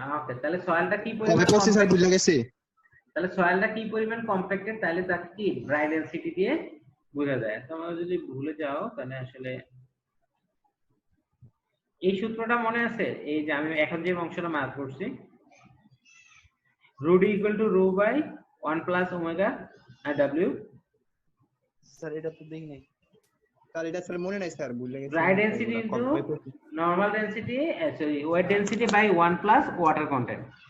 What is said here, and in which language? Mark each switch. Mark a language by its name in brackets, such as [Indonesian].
[Bangla] ওকে, তাহলে সয়েলটা কি কবে পরিমাণ পড়ছি স্যার, বুঝা গেছে। তাহলে সয়েলটা কি পরিমাণ কম্প্যাক্টেড, তাহলে তাকে কি ড্রাই ডেনসিটি দিয়ে বোঝা যায়। তোমরা যদি ভুলে যাও তাহলে আসলে এই সূত্রটা মনে আছে, এই যে আমি এখন যে অংশটা মার্ক করছি, [English] rho d equal to rho by 1 plus omega w. [Bangla] Sir এটা তো দেখি নাই স্যার এটা স্যার মনে নাই স্যার ভুলে গেছি [English] Dry density into normal density, sorry, wet density by 1 plus water content.